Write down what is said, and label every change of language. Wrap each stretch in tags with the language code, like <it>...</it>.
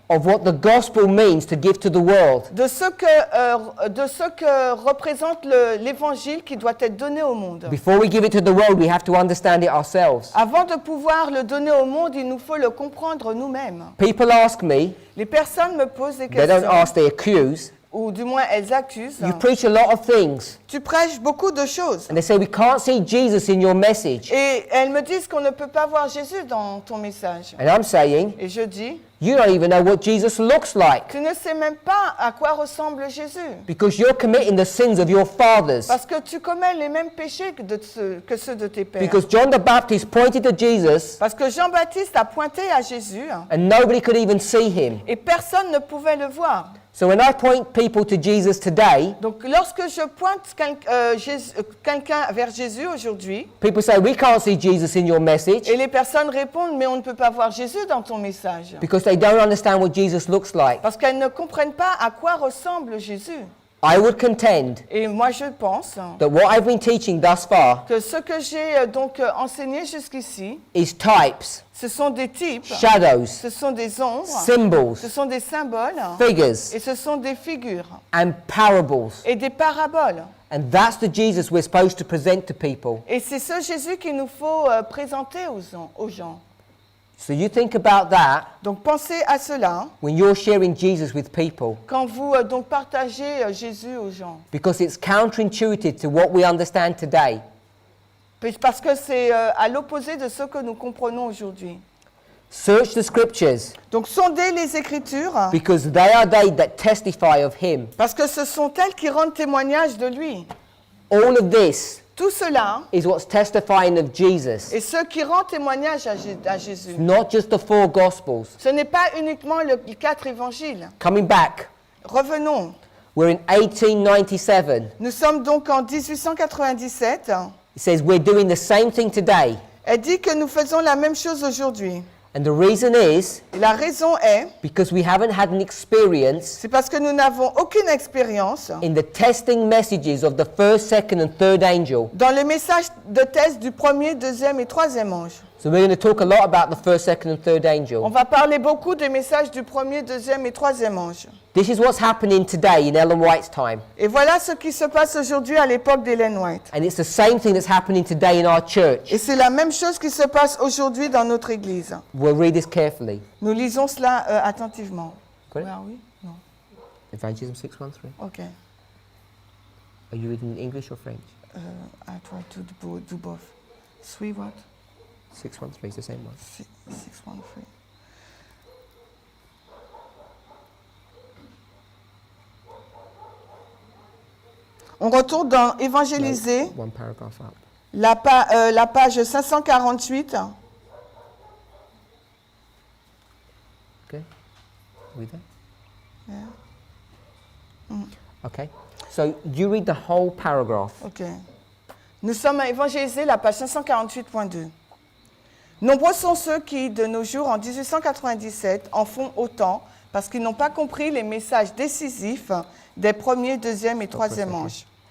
<en>of what the gospel means to give to the world.</en> <fr>de ce que représente l'évangile qui doit être donné au monde.</fr> <en>Before we give it to the world, we have to understand it ourselves.</en> <fr>Avant de pouvoir le donner au monde, il nous faut le comprendre nous-mêmes.</fr> <en>People ask me,</en> <fr>Les personnes me posent des</fr> <en>they don't</en> <fr>questions,</fr> <en>ask, they accuse.</en> <fr>ou du moins elles accusent.</fr> <en>You preach a lot of things,</en> <fr>Tu prêches beaucoup de choses.</fr> <en>and they say we can't see Jesus in your message.</en> <fr>Et elles me disent qu'on ne peut pas voir Jésus dans ton message.</fr> <en>And I'm saying,</en> <fr>Et je dis,</fr> <en>you don't even know what Jesus looks like</en> <fr>tu ne sais même pas à quoi ressemble Jésus.</fr> <en>because you're committing the sins of your fathers.</en> <fr>Parce que tu commets les mêmes péchés que ceux de tes pères.</fr> <en>Because John the Baptist pointed to Jesus</en> <fr>Parce que Jean-Baptiste a pointé à Jésus</fr> <en>and nobody could even see him.</en> <fr>et personne ne pouvait le voir.</fr> <en>So when I point people to Jesus today,</en> <fr>Donc lorsque je pointe quelqu'un vers Jésus aujourd'hui,</fr> <en>people say, we can't see Jesus in your message</en> <fr>et les personnes répondent, mais on ne peut pas voir Jésus dans ton message.</fr> <en>because they don't understand what Jesus looks like.</en> <fr>Parce qu'elles ne comprennent pas à quoi ressemble Jésus.</fr> <en>I would contend</en> <fr>Et moi je pense</fr> <en>that what I've been teaching thus far</en> <fr>que ce que j'ai enseigné jusqu'ici,</fr> <en>is types,</en> <fr>ce sont des types,</fr> <en>shadows,</en> <fr>ce sont des ombres,</fr> <en>symbols,</en> <fr>ce sont des symboles,</fr> <en>figures,</en> <fr>et ce sont des figures</fr> <en>and parables.</en> <fr>et des paraboles.</fr> <en>And that's the Jesus we're supposed to present to people.</en> <fr>Et c'est ce Jésus qu'il nous faut présenter aux gens.</fr> <en>So you think about that</en> <fr>Donc pensez à cela</fr> <en>when you're sharing Jesus with people</en> <fr>quand vous donc partagez Jésus aux gens.</fr> <en>because it's counterintuitive to what we understand today.</en> <fr>Parce que c'est à l'opposé de ce que nous comprenons aujourd'hui.</fr> <en>Search the scriptures</en> <fr>Donc sondez les Écritures</fr> <en>because they are they that testify of him.</en> <fr>parce que ce sont elles qui rendent témoignage de lui.</fr> <en>All of this</en> <fr>Tout cela</fr> <en>is what's testifying of Jesus.</en> <fr>est ce qui rend témoignage à Jésus.</fr> <en>Not just the four gospels.</en> <fr>Ce n'est pas uniquement les 4 évangiles.</fr> <en>Coming back,</en> <fr>Revenons.</fr> <en>we're in 1897.</en> <fr>Nous sommes donc en 1897.</fr> <en>It says we're doing the same thing today.</en> <fr>Elle dit que nous faisons la même chose aujourd'hui.</fr> <en>And the reason is</en> <fr>Et la raison est,</fr> <en>because we haven't had an experience</en> <fr>c'est parce que nous n'avons aucune expérience</fr> <en>in the testing messages of the first, second, and third angel.</en> <fr>dans les messages de test du premier, deuxième et troisième ange.</fr> <en>So we're going to talk a lot about the first, second, and third</en> <fr>On</fr> <en>angel.</en> <fr>va parler beaucoup des messages du premier, deuxième et troisième ange.</fr> <en>This is what's happening today in Ellen White's time.</en> <fr>Et voilà ce qui se passe aujourd'hui à l'époque d'Ellen White.</fr> <en>And it's the same thing that's happening today in our church.</en> <fr>Et c'est la même chose qui se passe aujourd'hui dans notre église.</fr> <en>We'll read this carefully.</en> <fr>Nous lisons cela attentivement.</fr> <en>Got it?</en> <fr>Ah oui? Non.</fr> <en>Evangelism 6:1-3. Ok. Are you reading in English or French? I try to do both. 3 what? 6:1-3 is the same one. 613.</en> <fr>On retourne dans Évangéliser,</fr> <en>One paragraph up.</en> <fr>la page 548.</fr> <en>Okay. Are we there? Yeah. Okay. So you read the whole paragraph. Ok.</en> <fr>Nous sommes à Évangéliser, la page 548.2. Nombreux sont ceux qui, de nos jours, en 1897, en font autant parce qu'ils n'ont pas compris les messages décisifs des premiers, deuxième et troisième anges.</fr>